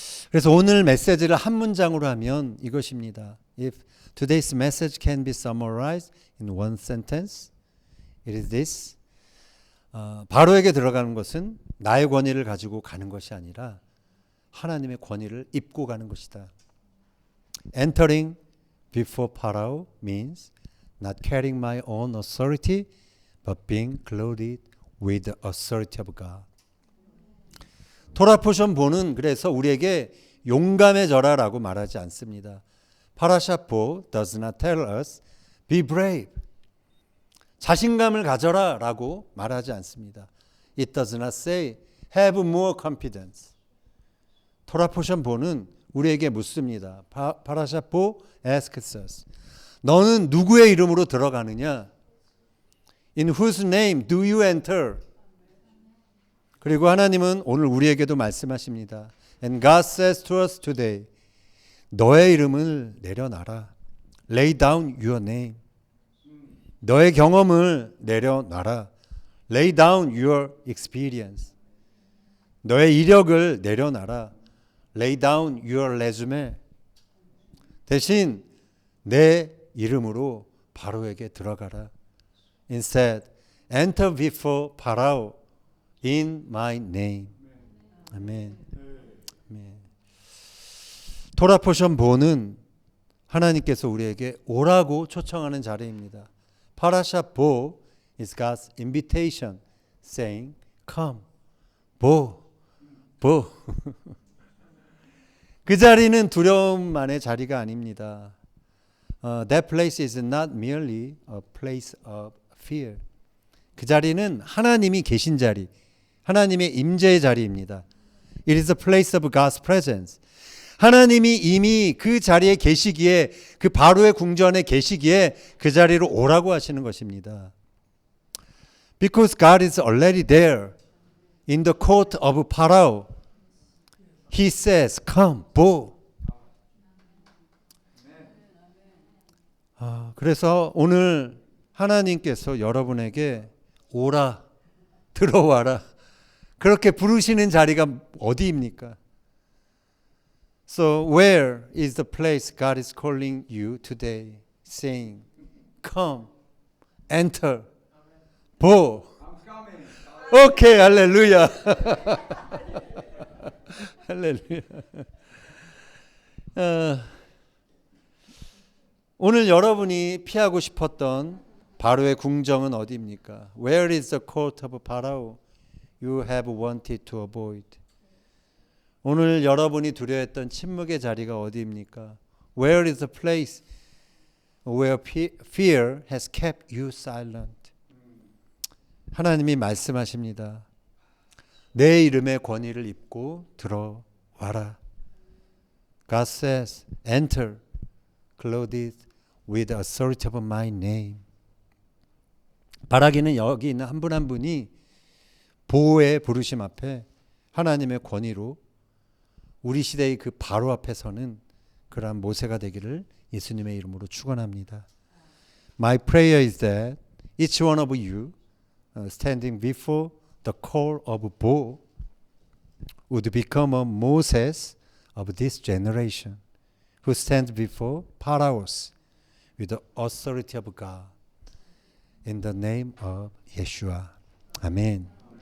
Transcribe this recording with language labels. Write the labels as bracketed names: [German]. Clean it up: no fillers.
[Korean] 그래서 오늘 메시지를 한 문장으로 하면 이것입니다. [English] If today's message can be summarized in one sentence, it is this. [Korean] 바로에게 들어가는 것은 나의 권위를 가지고 가는 것이 아니라 하나님의 권위를 입고 가는 것이다. [English] Entering before Pharaoh means not carrying my own authority, but being clothed with the authority of God. [Korean] 토라 포션 보는 그래서 우리에게 용감해져라라고 말하지 않습니다. [English] 파라샤 포 does not tell us be brave. [Korean] 자신감을 가져라라고 말하지 않습니다. [English] It does not say have more confidence. [Korean] 토라 포션 보는 우리에게 묻습니다. [English] 파라샤 포 asks us. [Korean] 너는 누구의 이름으로 들어가느냐? [English] In whose name do you enter? [Korean] 그리고 하나님은 오늘 우리에게도 말씀하십니다. [English] And God says to us today, [Korean] 너의 이름을 내려놔라. [English] Lay down your name. [Korean] 너의 경험을 내려놔라. [English] Lay down your experience. [Korean] 너의 이력을 내려놔라. [English] Lay down your resume. [Korean] 대신 내 이름으로 바로에게 들어가라. [English] Instead, enter before Pharaoh in my name. [Korean] 아멘. 아멘. 토라 포션 보는 하나님께서 우리에게 오라고 초청하는 자리입니다. [English] 파라샤 보 is God's invitation saying, come. [Korean] 보. 그 자리는 두려움만의 자리가 아닙니다. [English] That place is not merely a place of fear. [Korean] 그 자리는 하나님이 계신 자리, 하나님의 임재의 자리입니다. [English] It is a place of God's presence. [Korean] 하나님이 이미 그 자리에 계시기에, 그 바로의 궁전에 계시기에 그 자리로 오라고 하시는 것입니다. [English] Because God is already there in the court of Pharaoh. He says, come, 보. [Korean] 그래서 오늘 하나님께서 여러분에게 오라, 들어와라. 그렇게 부르시는 자리가 어디입니까? [English] So where is the place God is calling you today, saying, come, enter, 보. [Korean] 오케이, 할렐루야. 할렐루야. 오늘 여러분이 피하고 싶었던 바로의 궁정은 어디입니까? [English] Where is the court of Pharaoh you have wanted to avoid? [Korean] 오늘 여러분이 두려워했던 침묵의 자리가 어디입니까? [English] Where is the place where fear has kept you silent? [Korean] 하나님이 말씀하십니다. 내 이름의 권위를 입고 들어와라. [English] God says, enter, clothed with the authority of my name. [Korean] 바라기는 여기 있는 한 분 한 분이 보호의 부르심 앞에 하나님의 권위로 우리 시대의 그 바로 앞에 서는 그러한 모세가 되기를 예수님의 이름으로 축원합니다. [English] My prayer is that each one of you standing before the call of Bo would become a Moses of this generation who stands before Pharaohs with the authority of God in the name of Yeshua. Amen.